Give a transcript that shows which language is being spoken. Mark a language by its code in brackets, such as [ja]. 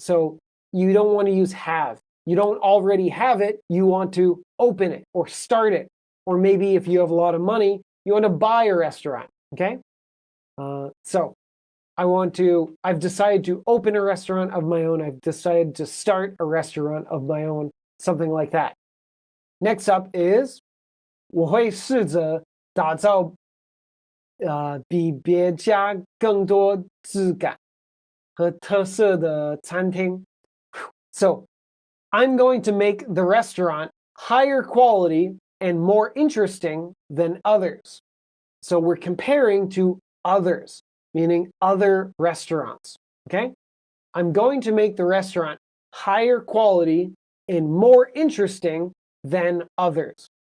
[en] So you don't want to use have. You don't already have it. You want to open it or start it. Or maybe if you have a lot of money, you want to buy a restaurant. Okay? So I've decided to open a restaurant of my own. I've decided to start a restaurant of my own. Something like that. Next up is [zh] 我会试着打造比别家更多质感和特色的餐厅. [en] So I'm going to make the restaurant higher quality and more interesting than others. So we're comparing to others, meaning other restaurants. Okay? I'm going to make the restaurant higher quality and more interesting than others.